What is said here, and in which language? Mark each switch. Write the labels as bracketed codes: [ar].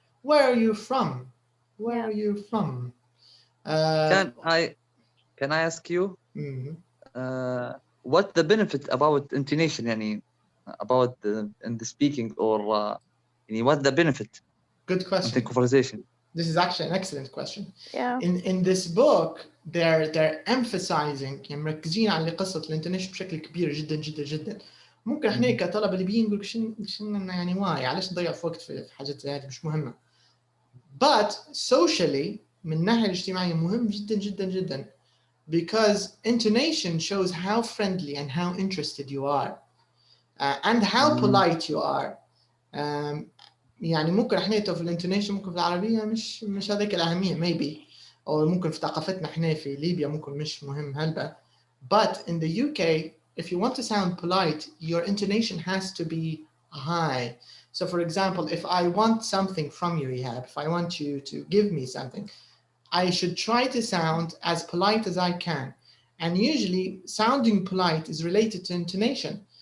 [en] Where are you from? Where are you from? Can I ask you what the benefit about intonation, yani, about in the speaking, or what the benefit? Good question. In the conversation. This is actually an excellent question. Yeah. [ar] In this book, they're emphasizing يعني مركزين على قصة الانتونيشن بشكل كبير جدا جدا جدا. ممكن احنا كطلبة ليبيين نقول شنو يعني واي علاش نضيع في وقت في حاجات زي هذه مش مهمة. [en] But socially من الناحية الاجتماعية مهم جدا جدا جدا, because intonation shows how friendly and how interested you are and how polite you are. [ar] يعني ممكن احنا في الانتونيشن ممكن في العربية مش هذيك الأهمية maybe, أو ممكن في ثقافتنا احنا في ليبيا ممكن مش مهم هلبة. [en] But in the UK, if you want to sound polite, your intonation has to be high. So for example, if I want something from you, Ihab, if I want you to give me something, I should try to sound as polite as I can. And usually sounding polite is related to intonation.